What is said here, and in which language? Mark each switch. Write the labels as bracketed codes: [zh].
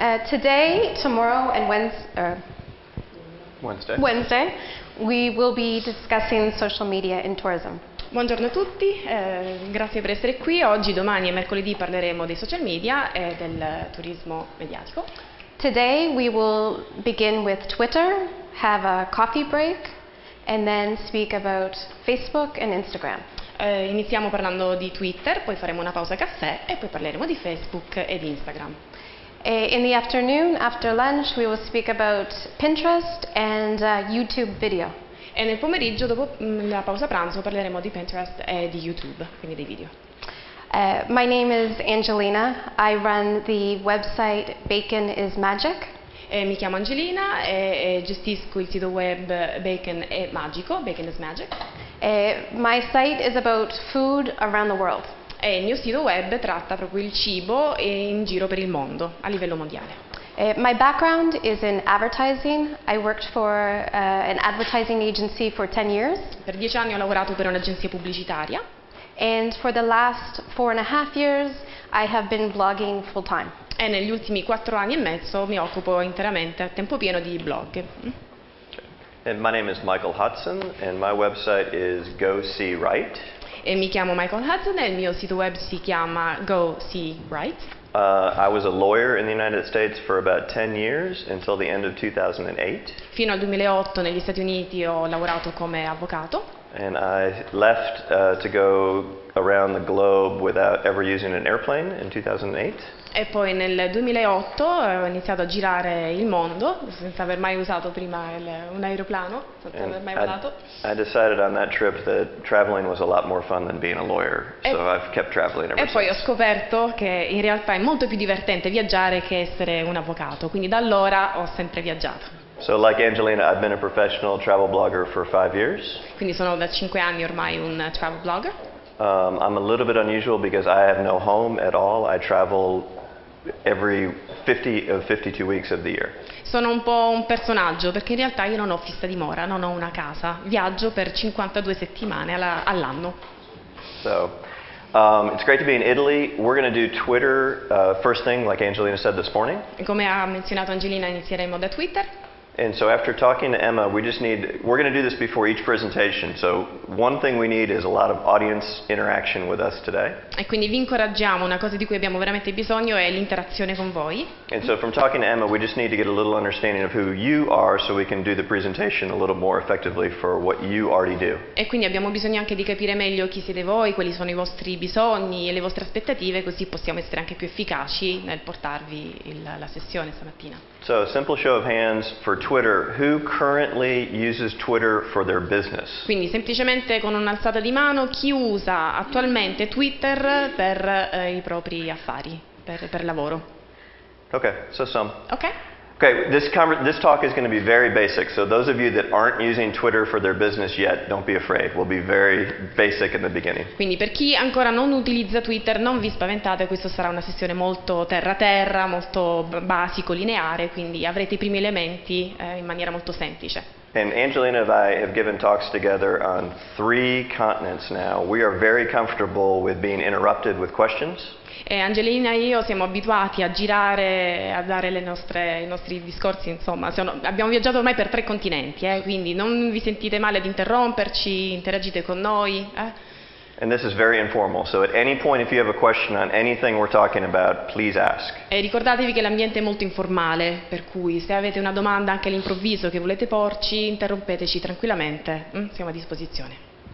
[en] Today, tomorrow and Wednesday, we will be discussing social media in tourism. [it] Buongiorno a tutti, grazie per essere qui. Oggi, domani e mercoledì parleremo dei social media e del turismo mediatico. [en] Today we will begin with Twitter, have a coffee break, and then speak about Facebook and Instagram. [it] Iniziamo parlando di Twitter, poi faremo una pausa caffè e poi parleremo di Facebook e di Instagram. [en] In the afternoon, after lunch, we will speak about Pinterest and YouTube video. [it] E nel pomeriggio, dopo la pausa pranzo, parleremo di Pinterest e di YouTube, quindi dei video. [en] My name is Ayngelina. I run the website Bacon is Magic. [it] Mi chiamo Angelina e gestisco il sito web Bacon è Magico, Bacon is Magic. [en] My site is about food around the world. [it] E il mio sito web tratta proprio il cibo in giro per il mondo, a livello mondiale. [en] My background is in advertising. I worked for an advertising agency for 10 years. [it] Per 10 anni ho lavorato per un'agenzia pubblicitaria. [en] And for the last 4.5 years, I have been blogging full time. [it] E negli ultimi 4 anni e mezzo mi occupo interamente a tempo pieno di blog. [en] And my name is Michael Hodson, and my website is Go See Right. [it] E mi chiamo Michael Hodson e il mio sito web si chiama Go See Right. [en] I was a lawyer in the United States for about 10 years until the end of 2008. [it] Fino al 2008 negli Stati Uniti ho lavorato come avvocato. [en] And I left to go around the globe without ever using an airplane in 2008. [it] E poi nel 2008 ho iniziato a girare il mondo senza aver mai usato prima un aeroplano, senza aver mai volato. [en] I decided on that trip that traveling was a lot more fun than being a lawyer, so I've kept traveling ever since. [it] E poi ho scoperto che in realtà è molto più divertente viaggiare che essere un avvocato, quindi da allora ho sempre viaggiato. [en] So like Angelina, I've been a professional travel blogger for 5 years. [it] Quindi sono da 5 anni ormai un travel blogger. [en] I'm a little bit unusual because I have no home at all. I travel every 50 of 52 weeks of the year. [it] Sono un po' un personaggio perché in realtà io non ho fissa dimora, non ho una casa. Viaggio per 52 settimane all'anno. [en] So, it's great to be in Italy. We're going to do Twitter first thing, like Angelina said this morning. [it] E come ha menzionato Angelina, inizieremo da Twitter. [en] And so after talking to Emma, we're going to do this before each presentation. So one thing we need is a lot of audience interaction with us today. [it] E quindi vi incoraggiamo, una cosa di cui abbiamo veramente bisogno è l'interazione con voi. [en] And so from talking to Emma, we just need to get a little understanding of who you are so we can do the presentation a little more effectively for what you already do. [it] E quindi abbiamo bisogno anche di capire meglio chi siete voi, quali sono i vostri bisogni e le vostre aspettative, così possiamo essere anche più efficaci nel portarvi la sessione stamattina. [en] So, simple show of hands for Twitter. Who currently uses Twitter for their business? [it] Quindi semplicemente con un'alzata di mano chi usa attualmente Twitter per i propri affari, per lavoro. [en] Okay, so some. Ok? Okay, this talk is going to be very basic. So those of you that aren't using Twitter for their business yet, don't be afraid. We'll be very basic in the beginning. [it] Quindi per chi ancora non utilizza Twitter, non vi spaventate, questa sarà una sessione molto terra-terra, molto basico, lineare, quindi avrete i primi elementi in maniera molto semplice. [en] And Angelina and I have given talks together on 3 continents now. We are very comfortable with being interrupted with questions. [it] E Angelina e io siamo abituati a girare, a dare i nostri discorsi, insomma, abbiamo viaggiato ormai per 3 continenti, quindi non vi sentite male ad interromperci, interagite con noi. [en] And this is very informal, so at any point if you have a question on anything we're talking about, please ask. [it] E ricordatevi che l'ambiente è molto informale, per cui se avete una domanda anche all'improvviso che volete porci, interrompeteci tranquillamente, siamo a disposizione.